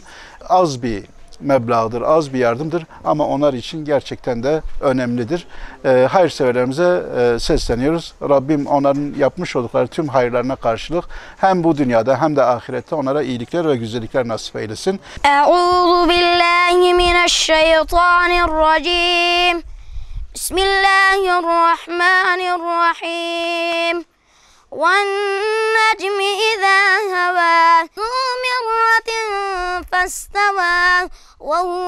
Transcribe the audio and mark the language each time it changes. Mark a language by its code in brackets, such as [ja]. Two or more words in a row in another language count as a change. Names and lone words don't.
[tr] Az bir meblağdır, az bir yardımdır ama onlar için gerçekten de önemlidir. Hayırseverlerimize sesleniyoruz. Rabbim onların yapmış oldukları tüm hayırlarına karşılık hem bu dünyada hem de ahirette onlara iyilikler ve güzellikler nasip eylesin. [ar] أعوذ بالله من الشيطان الرجيم. Bismillahirrahmanirrahim. وَالنَّجْمِ إِذَا هَوَى ذُو مِرَّةٍ فَاسْتَوَى وَهُوَ